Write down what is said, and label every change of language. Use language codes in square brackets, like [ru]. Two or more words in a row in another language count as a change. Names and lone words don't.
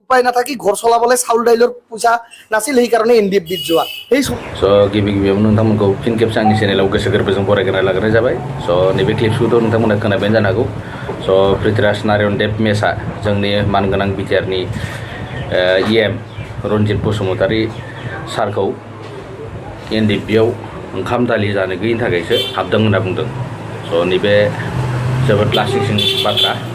[as] উপায় নাথাকি ঘৰ চলাবলৈ চাউল দাইলৰ পইচা নাছিল সেইকাৰণে NDFBত যোৱা এই [brx] गिबि गिबियावनो नोंथांमोनखौ फिन खेबसे आंनि चेनेलाव गोसो गोरबोजों बरायग्रोना लाग्रोनाय जाबाय नैबे क्लिपखौथ' नोंथांमोना खोनाबायानो जानो हागौ पृथ्वीराज नारायण देब मेसआ जोंनि मानगोनां बिटिआरनि EM रन्जित बसुमतारी सारखौ NDFBआव ओंखाम दालि जानो गैयिनि थाखायसो हाबदों होनना बुंदों नैबे जोबोद लासिंसिं बाथ्रा